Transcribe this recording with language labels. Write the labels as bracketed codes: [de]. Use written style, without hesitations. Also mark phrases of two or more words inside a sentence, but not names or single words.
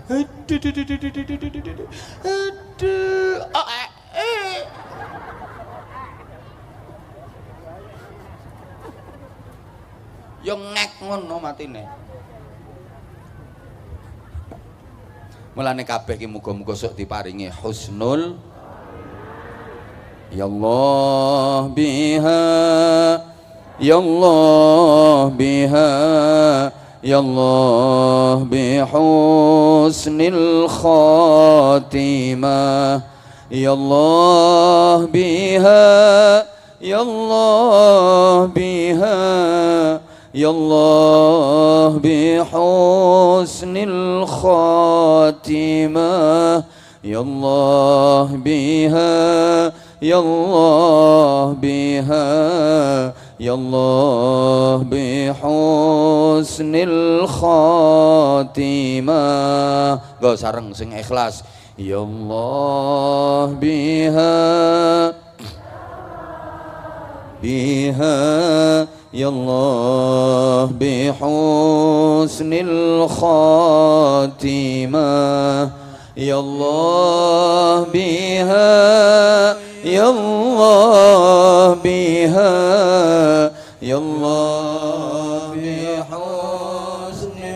[jv] Yo ngek ngono matine. Mulane kabeh iki muga-muga sok diparingi husnul. [ar] يا الله بها يا الله بها يا الله بحسن الخاتمة يا الله بها يا الله بها يا الله بحسن الخاتمة يا الله بها يا الله بها يا الله بحسن الخاتمة. [jv] Go sareng sing ikhlas. [ar] يا الله بها بها يا الله بحسن الخاتمة يا الله بها يا الله بها يا الله بحسن